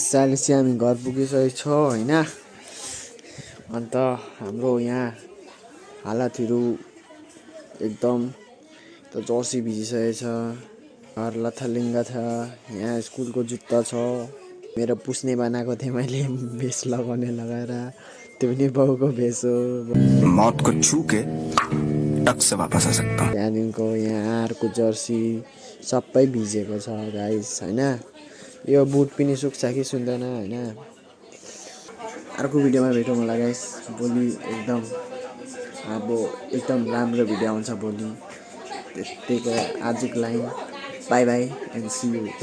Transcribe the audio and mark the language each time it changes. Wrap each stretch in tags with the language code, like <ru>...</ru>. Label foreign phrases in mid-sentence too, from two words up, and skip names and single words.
<ne>अहिले चाहिँ हामी घर पुगिसकेको छौँ होइन। अन्त हाम्रो यहाँ हालतहरू एकदम त जर्सी भिजिसकेको छ। घर लथालिङ्ग छ। यहाँ स्कुलको जुत्ता छ मेरो पुस्ने बनाएको थिएँ मैले भेस्ट लगाएर। त्यो पनि बाउको भेस्ट हो।</ne> <hi>मौत को छू के टक से वापस आ सकता हूं।</hi> <ne>त्यहाँदेखिको यहाँ अर्को जर्सी सबै भिजेको छ गाइस होइन। यो बुट पनि सुक्छ कि सुन्दैन होइन। अर्को भिडियोमा भेटौँ होला गाइस भोलि। एकदम राम्रो भिडियो आउँछ भोलि। त्यतिको आजको लागि</ne> <en>bye and see you.</en>